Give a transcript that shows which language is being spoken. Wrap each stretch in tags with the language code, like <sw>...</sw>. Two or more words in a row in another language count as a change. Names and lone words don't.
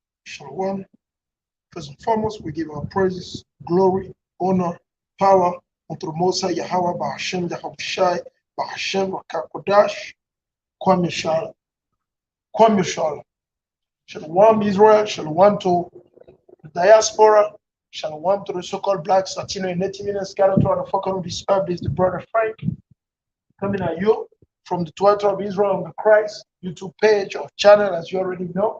<en>Shalom. First and foremost, we give our praises, glory, honor, power unto the Most High Yahweh, Bahashem, YAHAWASHI, Bahashem, Rakakodash, Kwam Yashala. Kwam Yashala. Shalom Israel, Shalom to the diaspora, Shalom to the so-called blacks, Latino, and Native Indians scattered throughout the fucking of this earth. This is the brother Frank coming at you from the Twitter of Israel on the Christ YouTube page or channel, as you already know.</en>